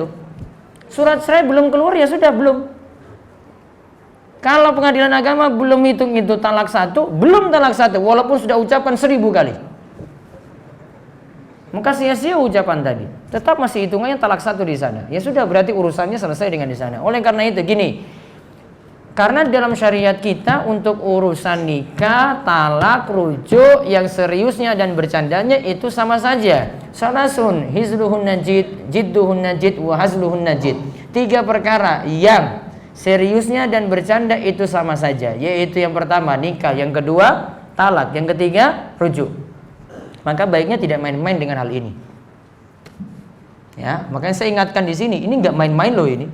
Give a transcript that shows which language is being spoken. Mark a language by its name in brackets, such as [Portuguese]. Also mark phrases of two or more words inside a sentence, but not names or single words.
[Indonesian] Surat cerai belum keluar, ya sudah belum. Kalau pengadilan agama belum hitung itu talak 1, belum talak 1, walaupun sudah ucapkan 1000 kali, maka sia-sia ucapan tadi. Tetap masih hitungannya talak 1 di sana. Ya sudah, berarti urusannya selesai dengan di sana. Oleh karena itu gini, Karena dalam syariat kita untuk urusan nikah, talak, rujuk yang seriusnya dan bercandanya itu sama saja. [Arabic] ثلاث هزلهن جد جدهن جد وهزلهن جد. [Indonesian] 3 perkara yang seriusnya dan bercanda itu sama saja, yaitu yang pertama nikah, yang kedua talak, yang ketiga rujuk. Maka baiknya tidak main-main dengan hal ini. Ya, makanya saya ingatkan di sini, ini nggak main-main loh ini.